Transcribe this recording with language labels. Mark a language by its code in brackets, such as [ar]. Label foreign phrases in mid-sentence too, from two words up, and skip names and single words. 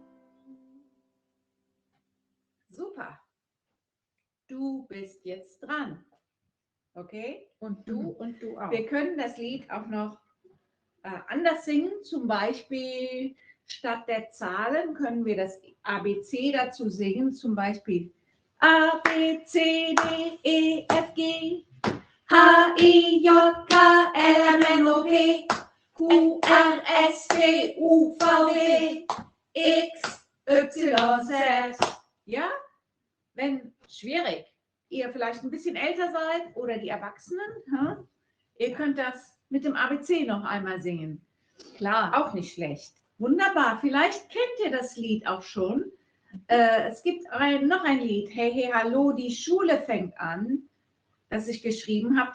[de] Super. Du bist jetzt dran. Okay? Und du auch. Wir können das Lied auch noch anders singen. Zum Beispiel statt der Zahlen können wir das ABC dazu singen. Zum Beispiel A, B, C, D, E, F, G, H-I-J-K-L-M-N-O-P Q-R-S-T-U-V-W X, Y, Z. Ja? Wenn schwierig, ihr vielleicht ein bisschen älter seid oder die Erwachsenen, ihr könnt das mit dem ABC noch einmal singen. Klar, auch nicht schlecht. Wunderbar, vielleicht kennt ihr das Lied auch schon. Es gibt noch ein Lied, Hey, hey, hallo, die Schule fängt an, das ich geschrieben habe.